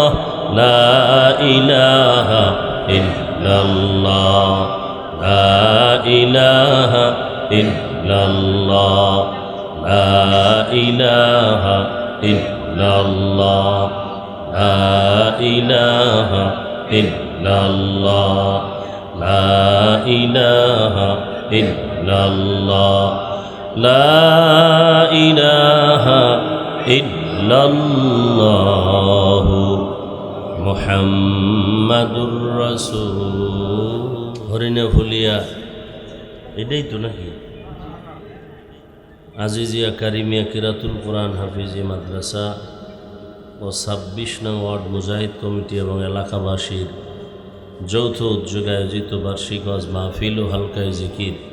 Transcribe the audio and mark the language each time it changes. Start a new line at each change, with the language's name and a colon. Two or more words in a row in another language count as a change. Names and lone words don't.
Arabic: لا الہ الا اللہ لا الہ الا اللہ لا الہ الا اللہ لا الہ الا اللہ لا الہ الا اللہ لا الہ الا اللہ محمد رسول
Bangla: হরিণে ফুলিয়া এটাই তো নাকি আজিজিয়া কারিমিয়া কিরাতুল কোরআন হাফিজি মাদ্রাসা ও ২৬ নং ওয়ার্ড মুজাহিদ কমিটি এবং এলাকাবাসীর যৌথ উদ্যোগে আয়োজিত বার্ষিক ওয়াজ মাহফিল ও হালকায় জিকির